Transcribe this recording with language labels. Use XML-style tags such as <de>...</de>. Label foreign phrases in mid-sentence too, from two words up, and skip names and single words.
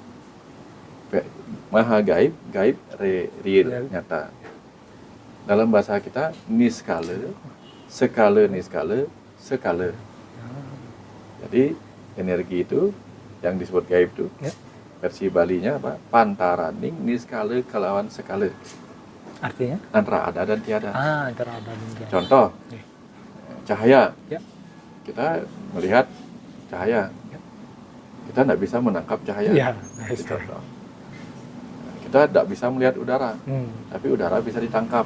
<id>Maha gaib, gaib real, nyata. Dalam bahasa kita, niskala, skala niskala, skala. Jadi energi itu yang disebut gaib itu, versi Balinya apa?</id> <ban>Pantaraning niskala kelawan skala.</ban> <id>Artinya? Antara ada dan tiada. Antara ada dan tiada. Contoh, cahaya. Ya. Kita melihat cahaya. Kita tidak bisa menangkap cahaya. Ya. Contoh. Kita tidak bisa melihat udara, tapi udara bisa ditangkap.</id>